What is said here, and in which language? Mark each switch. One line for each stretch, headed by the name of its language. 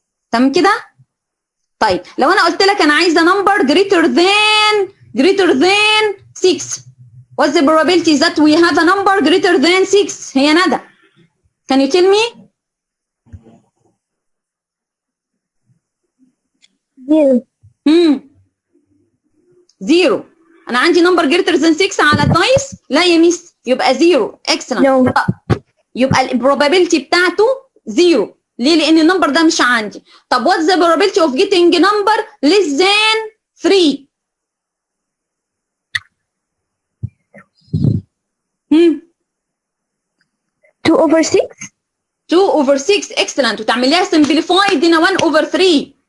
Arabic: تمام كده؟ طيب لو انا قلت لك انا عايزه نمبر
English: greater than 6 what's the probability that we have a number greater than 6
Arabic: هي ندى
English: can you tell me؟ 0.
Arabic: انا عندي نمبر
English: greater than 6
Arabic: على الدايس؟ لا يا ميس يبقى 0.
English: excellent.
Arabic: يبقى البروبابيلتي بتاعته 0. ليه؟ لان النمبر ده مش عندي.
English: طب what's the probability of getting number less than 3؟ 2 over 6. 2 over 6. excellent. وتعمليها simplified هنا 1 over 3.